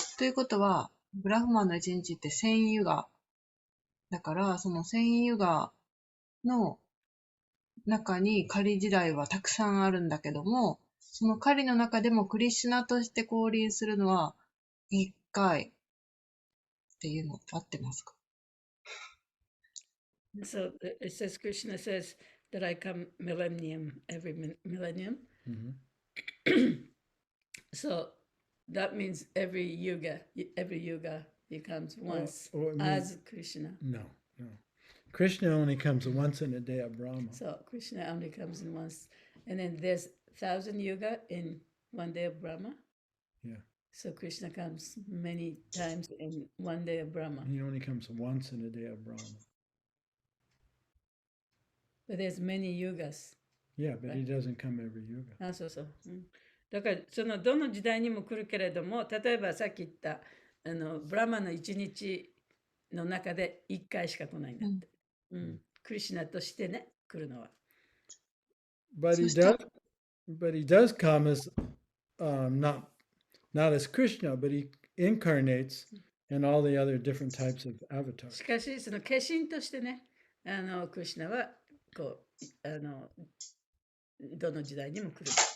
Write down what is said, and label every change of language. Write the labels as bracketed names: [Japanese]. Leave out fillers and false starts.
[Japanese] ということは、ブラフマーの1日って1000ユガ。だから、その1000ユガの中に狩り時代はたくさんあるんだけども、その狩りの中でもクリシュナとして降臨するのは1回っていうのって合ってますか？ [English] So it says, Krishna says that I come every millennium. So that means every yuga he comes once as Krishna. No. Krishna only comes once in a day of Brahma. So Krishna only comes in once. And then there's 1,000 yuga in one day of Brahma. Yeah. So Krishna comes many times in one day of Brahma. He only comes once in a day of Brahma. But there's many yugas. Yeah, but he doesn't come every yuga. [Japanese] そう。だからそのどの時代にも来るけれども、例えばさっき言ったブラマの一日の中で1回しか来ないんだって。クリシュナとしてね、来るのは。 [English] But he does come as not as Krishna, but he incarnates in all the other different types of avatars. [Japanese] しかしその化身としてね、クリシュナはこうどの時代にも来る。